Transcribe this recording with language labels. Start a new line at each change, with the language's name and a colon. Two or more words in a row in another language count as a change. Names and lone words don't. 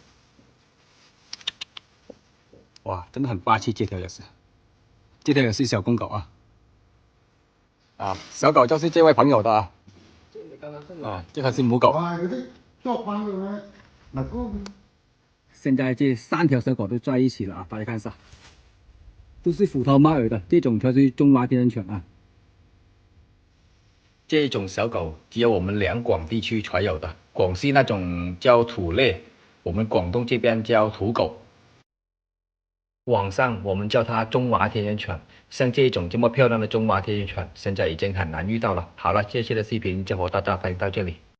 Chinese: 哇，真的很霸氣，這條也是小公狗啊。小狗就是這位朋友的這條是母狗。現在這3條小狗都在一起了啊，大家看一下，都是虎頭貓耳的，這種才是中華田園犬啊。這種小狗只有我們兩廣地區才有的，廣西那種叫土獵，我們廣東這邊叫土狗。網上我們叫它中華田園犬，像這種這麼漂亮的中華田園犬，現在已經很難遇到了。好了，這期的視頻就和大家分享到這裡。